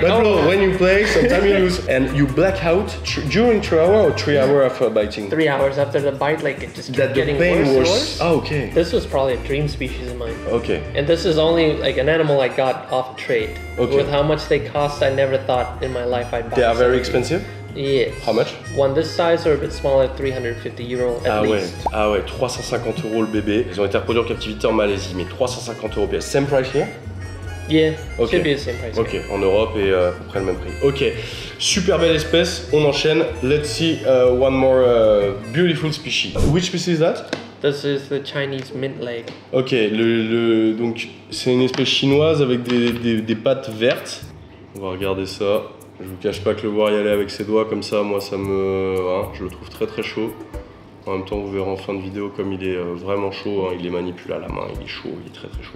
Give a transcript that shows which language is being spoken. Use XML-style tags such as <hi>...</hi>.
<en>but bro, when you play, sometimes you lose. And you black out during 3 hours or 3 hours after biting? 3 hours after the bite, like it just kept getting pain worse and was... worse. Oh, okay. This was probably a dream species of mine. Okay. And this is only like an animal I got off trade. Okay. With how much they cost, I never thought in my life I'd buy. They are very expensive? Yes. How much? One this size or a bit smaller, 350 euro at least.</en> <fr>Ah ouais, 350 € le bébé. Ils ont été reproduits en captivité en Malaisie, mais 350 € pièce.</fr> <en>Same price here? Yeah, Ok. should be the same price.</en> <fr>Ok, en Europe et à peu près le même prix. Ok, super belle espèce, on enchaîne.</fr> <en>Let's see one more beautiful species. Which species is that? This is the Chinese mint leg.</en> <fr>Ok, donc c'est une espèce chinoise avec des pattes vertes. On va regarder ça. Je vous cache pas que le voir y aller avec ses doigts comme ça, moi ça me... hein, je le trouve très très chaud. En même temps vous verrez en fin de vidéo comme il est vraiment chaud, hein, il les manipule à la main, il est chaud, il est très très chaud.</fr>